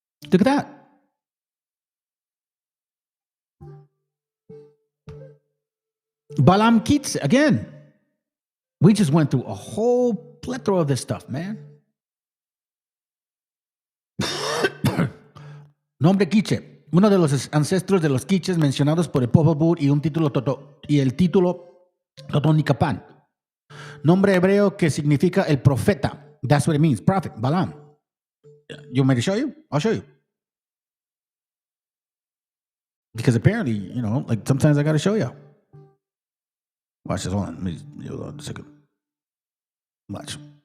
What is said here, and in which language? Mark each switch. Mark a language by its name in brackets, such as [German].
[English] Look at that. Balaam Kitse, again. We just went through a whole plethora of this stuff, man. [Spanish] Nombre Quiche, uno de los ancestros de los quiches mencionados por el Popol Vuh y el título Totonicapán. Nombre hebreo que significa el profeta. [English] That's what it means, prophet, Balaam. You want me to show you? I'll show you. Because apparently, you know, like sometimes I got to show you. Watch this. Hold on. Let me hold on a second. Watch.